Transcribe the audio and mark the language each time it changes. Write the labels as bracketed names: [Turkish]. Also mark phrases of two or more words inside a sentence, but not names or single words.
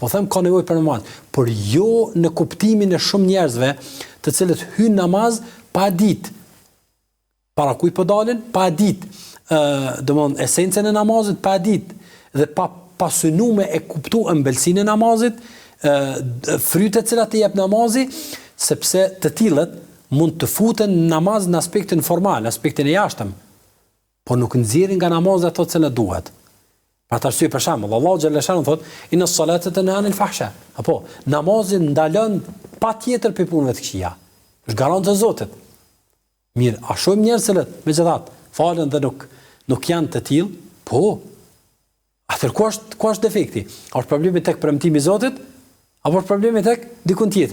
[Albanian] Po them ka nevojë për namaz, por jo në kuptimin e shumë njerëzve, të cilët hyjnë namaz pa ditë para kujt po dalin, pa ditë domthon esencën e namazit, pa ditë dhe pa synuar e kuptuar ëmbëlsinë e namazit, frytet që i jep namazi, sepse të tillët mund të futen në namaz në aspektin formal, në aspektin e jashtëm, por nuk nxjerrin nga namazi ato që në duhet. Pra të arsye për shembull, Allahu xhallahu xhallahu thot: [Arabic] "إن الصلاة تنهى عن الفحشاء." [Albanian] Apo namazi ndalon patjetër për punëve të këqija. Është garantë e Zotit. Mirë, a shohim njerëz që megjithatë falen dhe nuk janë të tillë? Po. Atëherë ku është defekti? A është problemi tek premtimi i Zotit apo është problemi tek dikun tjetër?